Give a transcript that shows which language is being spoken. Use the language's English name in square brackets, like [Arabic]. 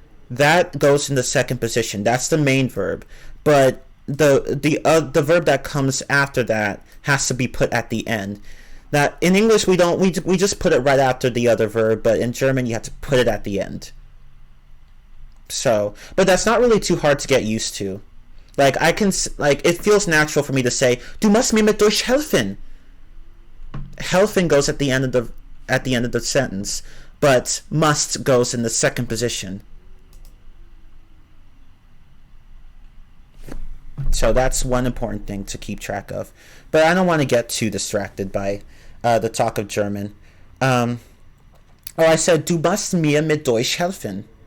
[English] That goes in the second position. That's the main verb. But the verb that comes after that has to be put at the end. That in English we just put it right after the other verb, but in German you have to put it at the end. So, but that's not really too hard to get used to. Like it feels natural for me to say, [German] "Du musst mir mit durchhelfen." [English] Helfen goes at the end of the sentence, but must goes in the second position. So that's one important thing to keep track of. But I don't want to get too distracted by the talk of German. I said, [German] "Du musst mir mit durchhelfen."